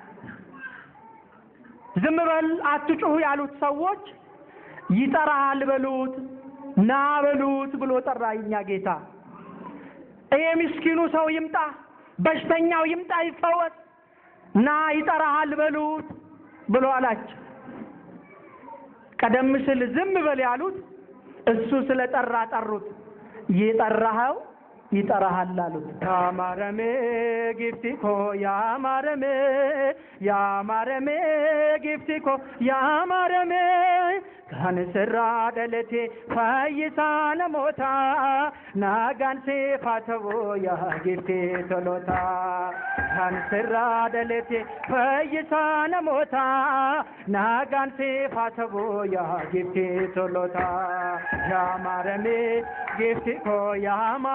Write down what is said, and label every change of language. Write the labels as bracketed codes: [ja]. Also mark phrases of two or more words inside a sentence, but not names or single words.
[am] ዝም በል አትጩሁ ያሉት ሰዎች ይጠራሃል በሉት፣ ና በሉት ብሎ ጠራኛ ጌታ። ይሄ ምስኪኑ ሰው ይምጣ፣ በሽተኛው ይምጣ ይፈወስ፣ ና ይጠራሃል በሉት ብሎ አላቸው። ቀደም ሲል ዝም በል ያሉት እሱ ስለጠራ ጠሩት። የጠራኸው ይጠራሃል አሉት። [om] yaa maaramee gifti koo yaa maaramee gifti koo yaa maaramee kan sirraa dhalate fayyisaa namootaa nagaan siif haa ta'u yaa giftee tolootaa kan sirraa dhalate fayyisaa namootaa nagaan siif haa ta'u yaa giftee tolootaa yaa maaramee gifti koo yaa